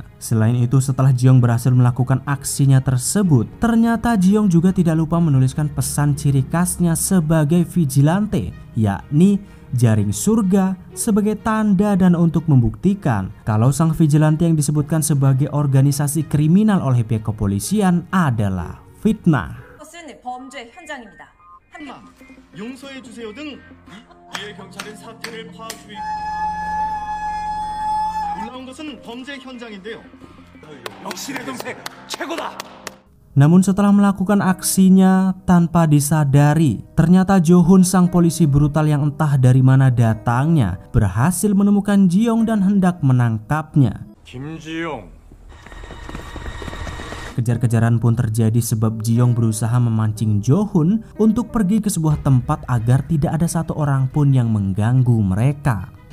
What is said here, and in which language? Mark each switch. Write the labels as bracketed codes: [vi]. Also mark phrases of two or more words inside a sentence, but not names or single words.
[id] Selain itu, setelah Ji-young berhasil melakukan aksinya tersebut, ternyata Ji-young juga tidak lupa menuliskan pesan ciri khasnya sebagai vigilante, yakni jaring surga, sebagai tanda dan untuk membuktikan kalau sang vigilante yang disebutkan sebagai organisasi kriminal oleh pihak kepolisian adalah fitnah. [ko] 범죄 현장입니다. 용서해 주세요 등 이에 경찰은 사태를 파악 중. 올라온 것은 범죄 현장인데요. 역시 내 동생 최고다. [id] Namun setelah melakukan aksinya tanpa disadari, ternyata Jo-hun sang polisi brutal yang entah dari mana datangnya berhasil menemukan Ji-young dan hendak menangkapnya. 김지용. Kejar-kejaran pun terjadi sebab Ji-young berusaha memancing Jo-hun untuk pergi ke sebuah tempat agar tidak ada satu orang pun yang mengganggu mereka.